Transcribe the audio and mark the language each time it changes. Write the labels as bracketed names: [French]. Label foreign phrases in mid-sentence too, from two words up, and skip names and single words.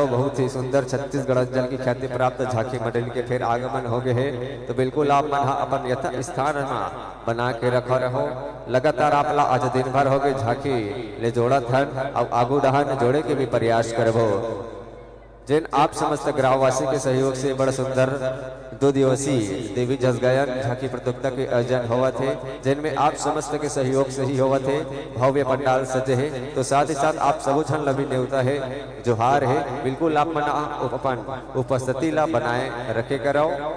[Chhattisgarhi] बहुत ही सुंदर छत्तीसगढ़ अंचल की ख्याति प्राप्त झांकी मंडली के फिर आगमन हो गए है। तो बिल्कुल आप मन अपन यथा स्थान बना के रखो रहो। लगातार आपला आज दिन भर हो गए झांकी ले जोड़ा थन और आगू डहर जोड़े के भी प्रयास करबो। जिन आप समस्त ग्रामवासी के सहयोग से बड़ा सुंदर 2 दिवसीय देवी जस गायन झांकी प्रतियोगिता के आयोजन हुआ थे, जिनमें आप समस्त के सहयोग से ही हुआ थे। भव्य पंडाल सजे है। तो साथ ही साथ आप सब झन लभी न्योता है जोहार है। बिल्कुल आप मन अपन उपस्थिति ला बनाए रखे करो।